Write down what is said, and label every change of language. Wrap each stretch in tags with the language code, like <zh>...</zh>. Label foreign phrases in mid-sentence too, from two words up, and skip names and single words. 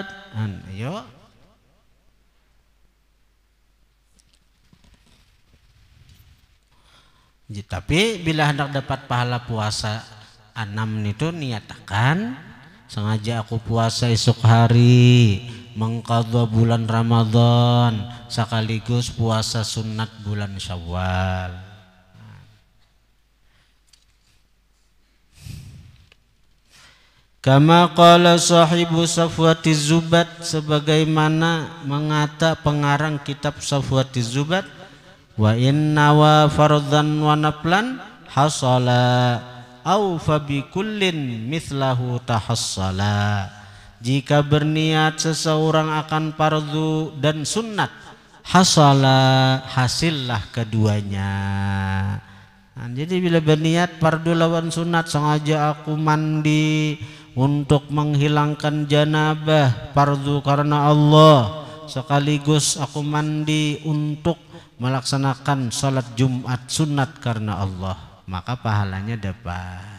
<bjn>Ayo tapi bila hendak dapat pahala puasa 6 itu niatakan sengaja aku puasa esok hari mengqadha bulan Ramadan sekaligus puasa sunat bulan Syawal.</bjn> <ar>كما قال صاحب</ar> <bjn>Safwatiz Zubat, sebagaimana mengata pengarang kitab Safwatiz Zubat,</bjn> <ar>وإن وفرضا ونفلا حصل أو فبكل مثله تحصلا.</ar> <bjn>Jika berniat seseorang akan fardu dan sunnat, hasala hasillah keduanya. Nah, jadi bila berniat fardu lawan sunat, sengaja aku mandi untuk menghilangkan janabah, fardu karena Allah, sekaligus aku mandi untuk melaksanakan salat Jumat sunat karena Allah, maka pahalanya dapat.</bjn>